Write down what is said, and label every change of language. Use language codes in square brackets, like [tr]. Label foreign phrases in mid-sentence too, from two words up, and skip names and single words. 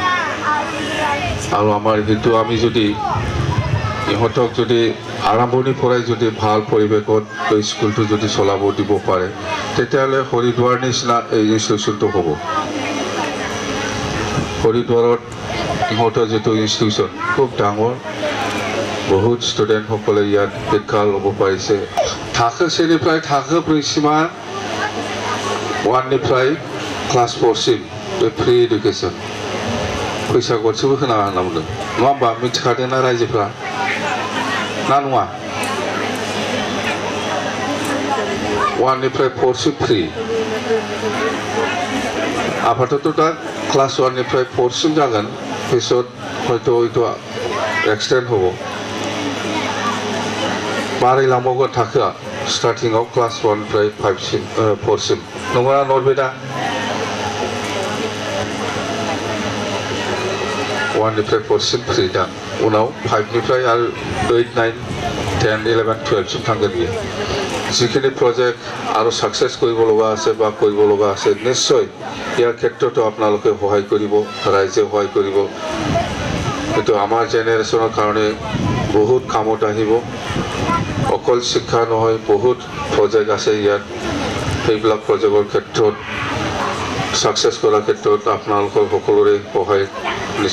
[as] আৰু আমাৰ সেইটো আমি যদি ইহঁতক যদি আৰম্ভণিৰ পৰাই যদি ভাল পৰিৱেশত এই স্কুলটো যদি চলাব দিব পাৰে, তেতিয়াহ'লে হৰিদ্বাৰ নিচিনা এই ইনষ্টিটিউশ্যনটো হ'ব। হৰিদ্বাৰত ইহঁতৰ যিটো ইনষ্টিটিউশ্যন খুব ডাঙৰ, বহুত ষ্টুডেণ্টসকলে ইয়াত শিক্ষা ল'ব পাৰিছে। [brx] थाखो सेनिफ्राय थाखो 4सिमा 1निफ्राय क्लास 4सिम बे [en] free education [brx] फैसा गरसेबो होनाङा होनना बुंदों। नङा होमबा? मिथिखादोंना रायजोफ्रा ना नङा? 1निफ्राय 4सिम फ्रि। आफादथ' दा क्लास 1निफ्राय 4सिम जागोन, [as] পিছত হয়তো এক্সটেণ্ড হ'ব, [brx] बारायलांबावगोन थाखोआ। स्टार्टिंआव क्लास 1निफ्राय 4सिम नंगौना नरबेदा? 1निफ्राय 4सिम फ्रि दा उनाव 5निफ्राय आरो 8, 9, 10, 11, 12सिम थांगोन बियो [as] যিখিনি প্ৰজেক্ট আৰু সাকসেস কৰিব লগা আছে বা কৰিব লগা আছে নিশ্চয় ইয়াৰ ক্ষেত্ৰতো আপোনালোকে সহায় কৰিব ৰাইজে সহায় কৰিব কিন্তু আমাৰ জেনেৰেশ্যনৰ কাৰণে বহুত কামত আহিব অকল শিক্ষা নহয় বহুত প্ৰজেক্ট আছে ইয়াত সেইবিলাক প্ৰজেক্টৰ ক্ষেত্ৰত সাকসেস কৰাৰ ক্ষেত্ৰত আপোনালোকৰ সকলোৰে সহায়